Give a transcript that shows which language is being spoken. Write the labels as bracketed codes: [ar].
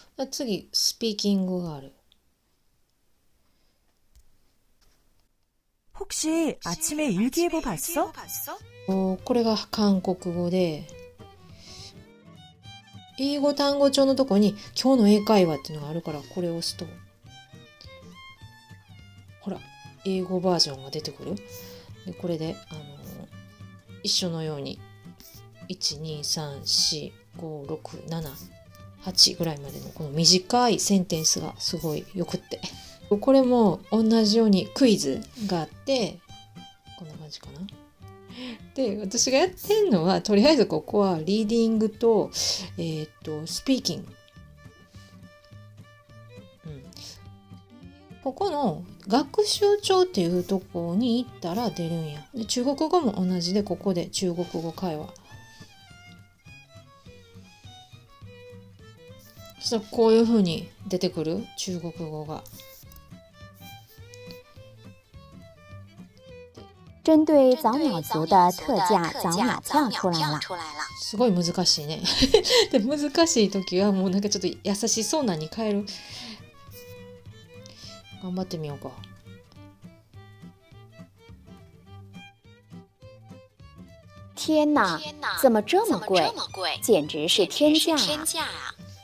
[ja] 次スピーキングがある。 [ko] 혹시 아침에 일기예보 봤어? [ja] これが韓国語で、英語単語帳のとこに今日の英会話っていうのがあるから、これを押すとほら英語バージョンが出てくる。でこれで一緒のように1234567 ぐらいまでのこの短いセンテンスがすごいよくって、これも同じようにクイズがあって、こんな感じかな。で私がやってんのはとりあえずここはリーディングとスピーキング、ここの学習帳っていうところに行ったら出るんや。で中国語も同じで、ここで中国語会話、そしたらこういう風に出てくる中国語が。 [zh] 针对早鸟族的特价早鸟票出来了。 [ja] すごい難しいね。で難しい時はもうなんかちょっと優しそうなに変える。頑張ってみようか。 [zh] 天哪，怎么这么贵？简直是天价啊！